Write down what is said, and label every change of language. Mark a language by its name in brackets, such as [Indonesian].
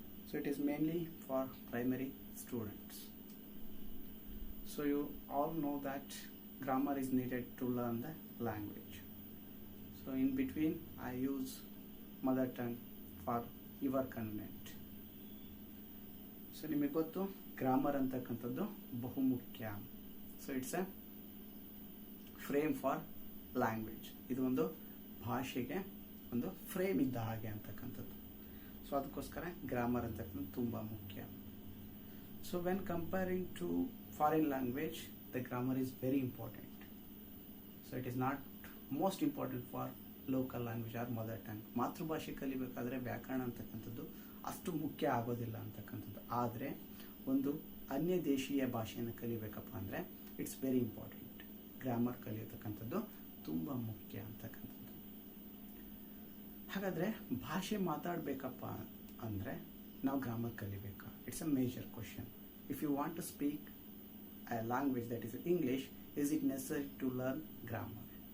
[English] So it is mainly for primary students. So you all know that grammar is needed to learn the language. So in between I use mother tongue for your convenience. [Kannada] So ನಿಮಗೆ ಗೊತ್ತು grammar ಅಂತಕ್ಕಂಥದ್ದು ಬಹುಮುಖ್ಯ. [English] So it's a frame for language. [Kannada] ಇದು ಒಂದು ಭಾಷೆಗೆ ಒಂದು frame ಇದ್ದ ಹಾಗೆ ಅಂತಕ್ಕಂಥದ್ದು. ಸೊ ಅದಕ್ಕೋಸ್ಕರ ಗ್ರಾಮರ್ ಅಂತಕ್ಕಂಥದ್ದು ತುಂಬ ಮುಖ್ಯ. [English] So when comparing to foreign language the grammar is very important. So it is not most important for local language or mother tongue. [Kannada] ಮಾತೃಭಾಷೆ ಕಲಿಬೇಕಾದ್ರೆ ವ್ಯಾಕರಣ ಅಂತಕ್ಕಂಥದ್ದು ಅಷ್ಟು ಮುಖ್ಯ ಆಗೋದಿಲ್ಲ ಅಂತಕ್ಕಂಥದ್ದು. ಆದರೆ ಒಂದು ಅನ್ಯ ದೇಶೀಯ ಭಾಷೆಯನ್ನು ಕಲಿಬೇಕಪ್ಪ ಅಂದರೆ [English] It's very important. [Kannada] ಗ್ರಾಮರ್ ಕಲಿಯತಕ್ಕಂಥದ್ದು ತುಂಬ ಮುಖ್ಯ ಅಂತಕ್ಕಂಥದ್ದು. ಹಾಗಾದರೆ ಭಾಷೆ ಮಾತಾಡಬೇಕಪ್ಪ ಅಂದರೆ ನಾವು grammar ಕಲಿಬೇಕಾ? [English] It's a major question. If you want to speak a language that is English, is it necessary to learn grammar?